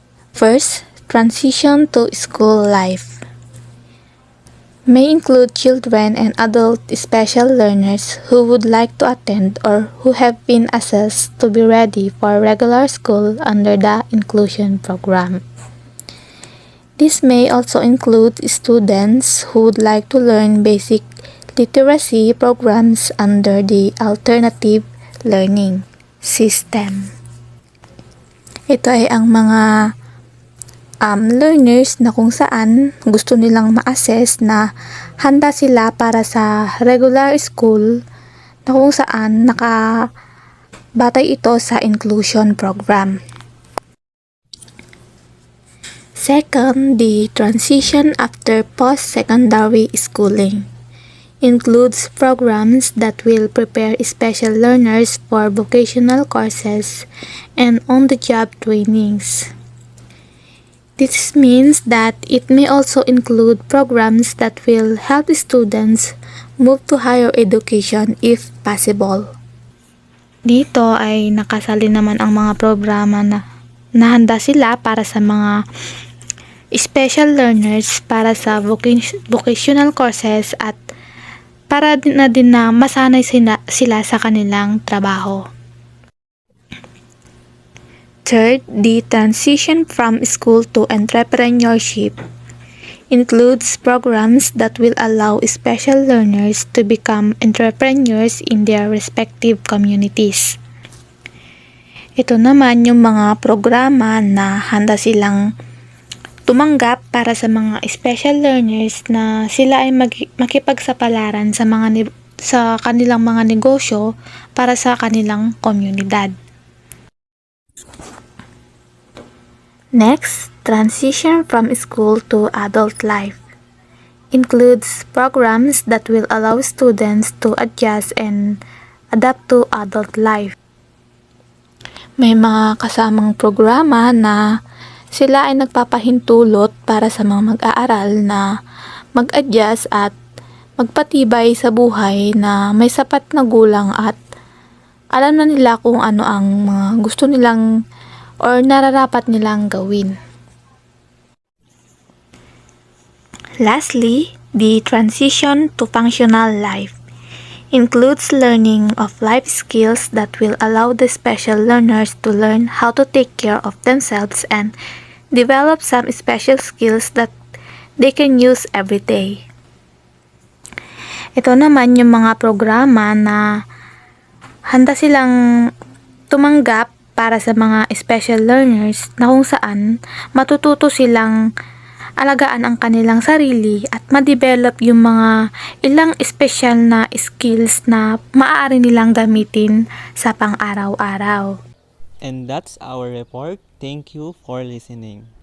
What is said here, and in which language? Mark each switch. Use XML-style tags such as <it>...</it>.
<en>First, transition to school life may include children and adult special learners who would like to attend or who have been assessed to be ready for regular school under the inclusion program. This may also include students who would like to learn basic literacy programs under the alternative learning system.</en> <tl>Ito ay ang mga learners na kung saan gusto nilang ma-assess na handa sila para sa regular school na kung saan nakabatay ito sa inclusion program.</tl> <en>Second, the transition after post-secondary schooling includes programs that will prepare special learners for vocational courses and on-the-job trainings. This means that it may also include programs that will help students move to higher education if possible.</en> <tl>Dito ay nakasali naman ang mga programa na nahanda sila para sa mga special learners para sa vocational courses at para din na masanay sila sa kanilang trabaho.</tl> <en>Third, the transition from school to entrepreneurship includes programs that will allow special learners to become entrepreneurs in their respective communities.</en> <tl>Ito naman yung mga programa na handa silang tumanggap para sa mga special learners na sila ay makipagsapalaran sa kanilang mga negosyo para sa kanilang komunidad.</tl> <en>Next, transition from school to adult life includes programs that will allow students to adjust and adapt to adult life.</en> <tl>May mga kasamang programa na sila ay nagpapahintulot para sa mga mag-aaral na mag-adjust at magpatibay sa buhay na may sapat na gulang at alam na nila kung ano ang mga gusto nilang or nararapat nilang gawin.</tl> <en>Lastly, the transition to functional life includes learning of life skills that will allow the special learners to learn how to take care of themselves and develop some special skills that they can use every day.</en> <tl>Ito naman yung mga programa na handa silang tumanggap para sa mga special learners na kung saan matututo silang alagaan ang kanilang sarili at ma-develop yung mga ilang special na skills na maaari nilang gamitin sa pang-araw-araw.</tl> <en>And that's our report. Thank you for listening.</en>